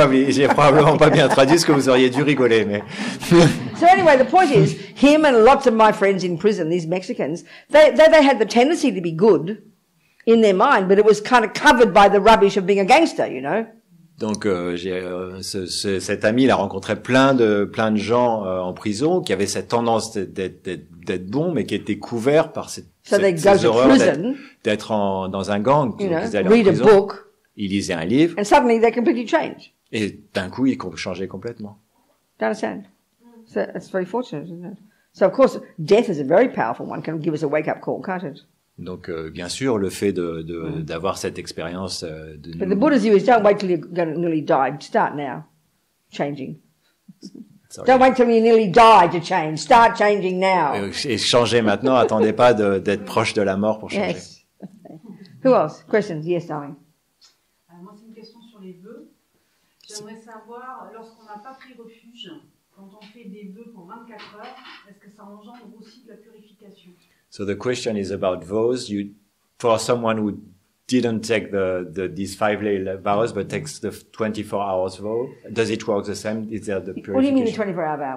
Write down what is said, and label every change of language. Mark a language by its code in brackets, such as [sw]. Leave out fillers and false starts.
[fr] J'ai probablement pas bien traduit ce que vous auriez dû rigoler, mais. [en] so anyway, the point is, him and lots of my friends in prison, these Mexicans, they had the tendency to be good in their mind, but it was kind of covered by the rubbish of being a gangster, you know. [fr] Donc cet ami, il a rencontré plein de gens en prison qui avaient cette tendance d'être bons, mais qui étaient couverts par ces horreurs d'être dans un gang. [en] You [fr] Donc, [en] know, [fr] ils allaient en [en] read a [fr] prison, [en] book, [fr] ils lisaient un livre, [en] and suddenly they completely change. [fr] et d'un coup, ils changeaient complètement. [en] Do you understand? So it's very fortunate, isn't it? So of course, death is a very powerful one. Can give us a wake-up call, can't it? [fr] Donc, bien sûr, le fait d'avoir cette expérience [en] But the Buddha's view is don't wait till you're going to nearly die. Start now, changing. Sorry. Don't wait till you nearly die to change. Start changing now. [fr] Et changer maintenant, attendez pas d'être proche de la mort pour changer. [en] Yes. Who else? Questions? Yes, darling. [fr] Moi, c'est une question sur les vœux. J'aimerais savoir, lorsqu'on n'a pas pris refuge, quand on fait des vœux pour 24 heures, est-ce que ça engendre aussi de la purification? [en] So the question is about vows. For someone who didn't take these 5 vows but takes the 24 hours vow, does it work the same? Is there the purification? What do you mean the 24-hour vow?